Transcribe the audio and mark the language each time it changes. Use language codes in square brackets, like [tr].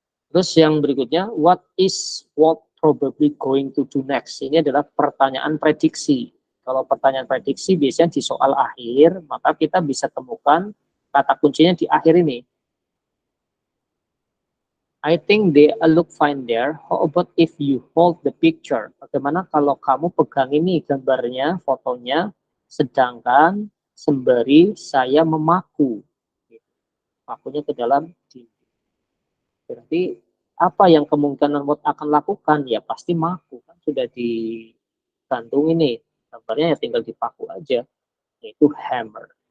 [id] Terus yang berikutnya, [en] what probably going to do next? [id] Ini adalah pertanyaan prediksi. Kalau pertanyaan prediksi biasanya di soal akhir, maka kita bisa temukan kata kuncinya di akhir ini. [en] I think they look fine there. How about if you hold the picture? [id] Bagaimana kalau kamu pegang ini gambarnya, fotonya, sedangkan sembari saya memaku. Pakunya ke dalam dinding. Berarti apa yang kemungkinan Watt akan lakukan? Ya pasti maku. Kan sudah digantung ini. Gambarnya ya tinggal dipaku aja. Yaitu hammer.